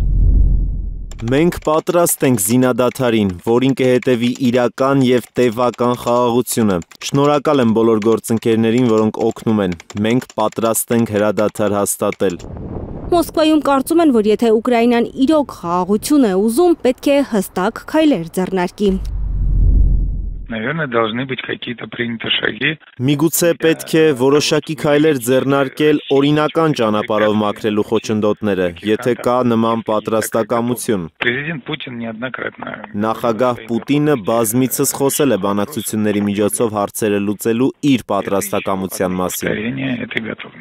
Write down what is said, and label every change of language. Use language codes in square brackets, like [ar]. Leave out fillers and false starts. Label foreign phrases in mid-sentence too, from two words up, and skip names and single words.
[hy] Մենք պատրաստ ենք զինադադարին, որին կհետևի իրական և տևական խաղաղությունը։ Շնորհակալ եմ բոլոր գործընկերներին, որոնք օգնում են։ Մենք պատրաստ ենք հրադադար հաստատել։ Մոսկվայում կարծում են, որ եթե Ուկրաինան իրոք խաղաղություն է ուզում, պետք է հստակ քայլեր ձեռնարկի։ [ru] Наверное, должны быть какие-то приняты шаги. [hy] Միգուցե պետք է որոշակի քայլեր ձեռնարկել օրինական ճանապարհով մաքրելու խոչընդոտները, եթե կա նման պատրաստակամություն։ [ru] Президент Путин неоднократно. [hy] Նախագահ Պուտինը բազմիցս խոսել է բանակցությունների միջոցով հարցերը լուծելու իր պատրաստակամության մասին։